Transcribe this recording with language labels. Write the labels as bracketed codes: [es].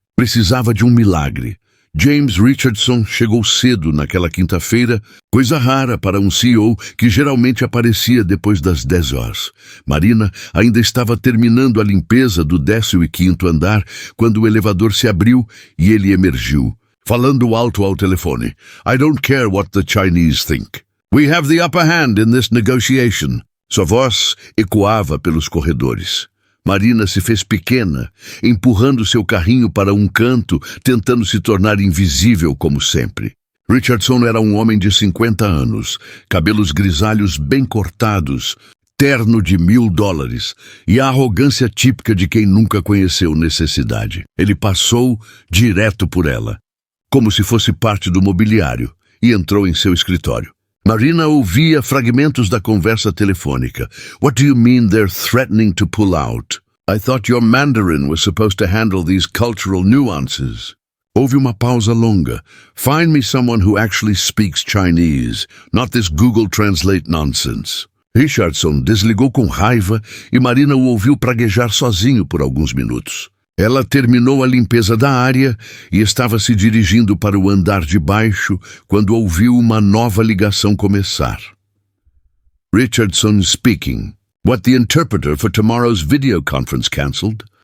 [pt] Precisava de um milagre. James Richardson chegou cedo naquela quinta-feira, coisa rara para um CEO que geralmente aparecia depois das 10 horas. Marina ainda estava terminando a limpeza do 15º andar quando o elevador se abriu e ele emergiu, falando alto ao telefone. [en] I don't care what the Chinese think. We have the upper hand in this negotiation. [pt] Sua voz ecoava pelos corredores. Marina se fez pequena, empurrando seu carrinho para um canto, tentando se tornar invisível como sempre. Richardson era um homem de 50 anos, cabelos grisalhos bem cortados, terno de $1.000 e a arrogância típica de quem nunca conheceu necessidade. Ele passou direto por ela, como se fosse parte do mobiliário, e entrou em seu escritório. Marina ouvia fragmentos da conversa telefônica. [en] What do you mean they're threatening to pull out? I thought your Mandarin was supposed to handle these cultural nuances. [pt] Houve uma pausa longa. [en] Find me someone who actually speaks Chinese, not this Google Translate nonsense. [pt] Richardson desligou com raiva e Marina o ouviu praguejar sozinho por alguns minutos. Ela terminou a limpeza da área e estava se dirigindo para o andar de baixo quando ouviu uma nova ligação começar. [en] Richardson speaking. What, the interpreter for tomorrow's video conference cancelled?